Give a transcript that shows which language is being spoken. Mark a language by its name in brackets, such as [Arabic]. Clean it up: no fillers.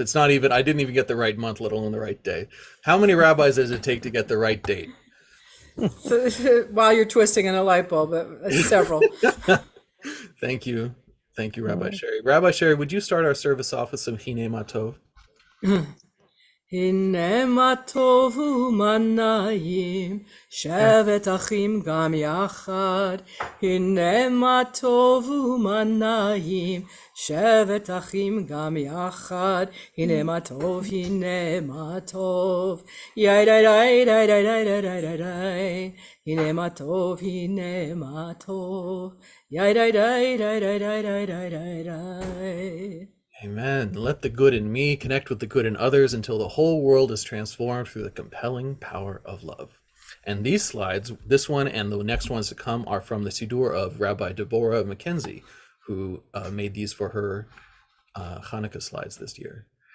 [English] It's not even, I didn't even get the right month, let alone the right day. How many rabbis does it take to get the right date? So, while you're twisting in a light bulb, several. Thank you, Rabbi Sherry. Rabbi Sherry, would you start our service off with some Hinei Matov? [Hebrew] הנה מה טוב ומה נעים, שבת אחים גם יחד. הנה מה טוב ומה נעים, שבת אחים גם יחד. הנה מה טוב, הנה מה טוב. יאי די די די די די די די די די. הנה מה טוב, הנה מה טוב. יאי די די די די די די די די די. [English] Amen. Let the good in me connect with the good in others until the whole world is transformed through the compelling power of love. And these slides, this one and the next ones to come, are from the Siddur of Rabbi Deborah McKenzie, who made these for her Hanukkah slides this year.